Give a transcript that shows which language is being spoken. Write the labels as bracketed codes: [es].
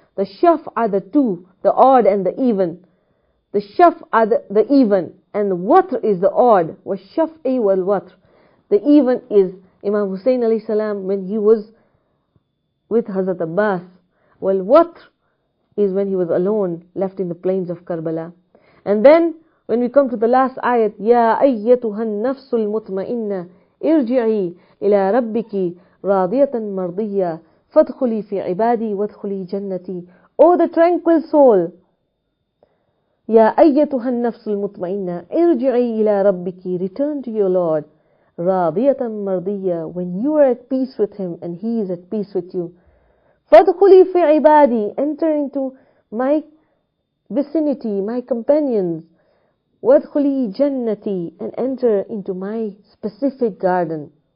[en] The shaf are the two, the odd and the even. The shaf are the even, and the watr is the odd. [ar] وَالشَّفْعِ وَالْوَطْرِ. [en] The even is Imam Hussain alayhi salam when he was with Hazrat Abbas. وَالْوَطْرِ is when he was alone, left in the plains of Karbala. And then, when we come to the last ayat, [ar] يَا أَيَّتُهَا النَّفْسُ الْمُطْمَئِنَّةِ ارْجِعِي إِلَىٰ رَبِّكِ رَاضِيَةً مَرْضِيَّةً فَادْخُلِي فِي عِبَادِي وَادْخُلِي جَنَّتِي. [en] O the tranquil soul, [ar] يَا أَيَّتُهَا النَّفْسُ الْمُطْمَئِنَّةِ ارْجِعِي إِلَىٰ رَبِّكِ. [en] Return to your Lord. [ar] رَاضِيَةً مَرْضِيَّةً. [en] When you are at peace with Him and He is at peace with you. [ar] فَادْخُلِي فِي عِبَادِي. [en] Enter into my vicinity, my companions. [ar] وَادْخُلِي جَنَّتِي. [en] And enter into my specific garden.